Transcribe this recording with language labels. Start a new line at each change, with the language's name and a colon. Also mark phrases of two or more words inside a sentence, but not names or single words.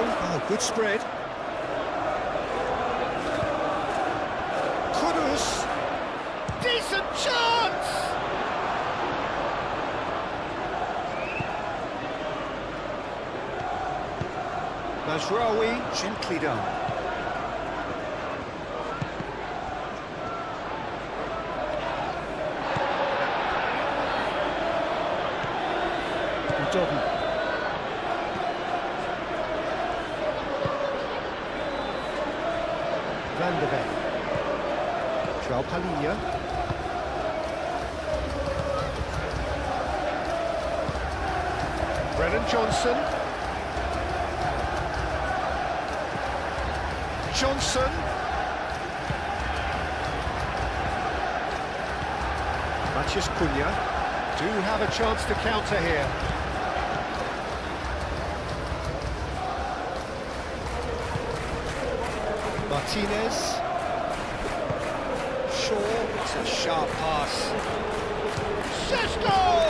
English: Oh, good spread. Kudus. Decent chance! Mazraoui, gently done. Udogi. Van de Ven. João Palhinha. Brennan Johnson. Johnson. Matheus Cunha do have a chance to counter here. Martinez. Shaw. It's a sharp pass. Šeško!